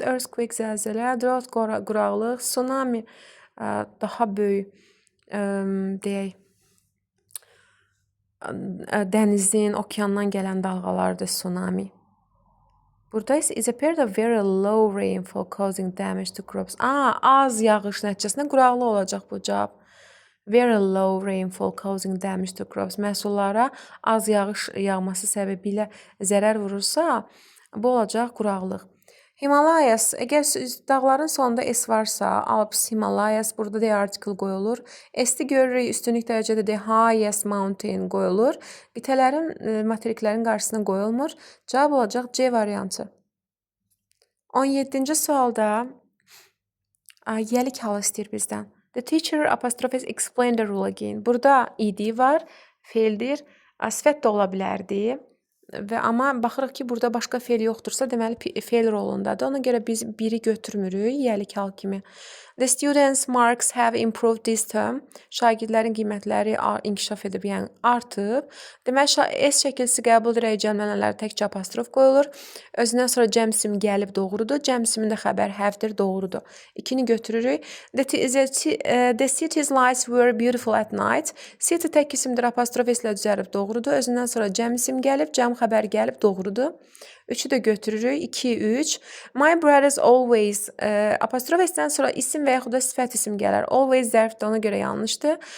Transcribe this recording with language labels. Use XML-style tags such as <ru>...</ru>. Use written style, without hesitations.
<az>Earthquake, zəlzələ. Drought, quraqlıq. Tsunami daha böyük deyək, dənizin, okeandan gələn dalğalardır, tsunami. Burada isə</az> <en>is a period of very low rainfall causing damage to crops.</en> <az>Az yağış nəticəsində quraqlıq olacaq bu cavab.</az> <en>Very low rainfall causing damage to crops.</en> <az>Məhsullara az yağış yağması səbəbilə zərər vurursa, bu olacaq quraqlıq. Himalayas, əgər dağların sonunda S varsa, Alps, Himalayas, burada the article qoyulur. S-i görürük, üstünlük dərəcədə</az> <en>the highest mountain</en> <az>qoyulur. Qitələrin, materiklərin qarşısına qoyulmur. Cavab olacaq C variantı. 17-ci sualda yelik halı istəyir bizdən.</az> <en>The teacher apostrophe explain the rule again.</en> <az>Burada id var, feildir, sifət də ola bilərdi. Amma baxırıq ki, burada başqa feil yoxdursa, deməli feil rolundadır. Ona görə biz biri götürmürük, yelik hal kimi.</az> <en>The students' marks have improved this term.</en> <az>Şagirdlərin qiymətləri inkişaf edib, yəni artıb. Deməli, S şəkilsi qəbul edərək cəmlənənlərə təkcə apostrof qoyulur. Özündən sonra cəmsim gəlib doğrudur. Cəmsimin də xəbər have-dir, doğrudur. 2-ni götürürük.</az> <en>The city's lights were beautiful at night.</en> <az>City tək isimdir, apostrof ilə düzəlib doğrudur. Özündən sonra cəmsim gəlib, cəm xəbər gəlib doğrudur. 3-ü də götürürük. 2, 3.</az> <en>My brothers always</en> <az>apostrof S-dən sonra isim və yaxud da sifət isim gələr. Always zərfdir, ona görə yanlışdır.</az>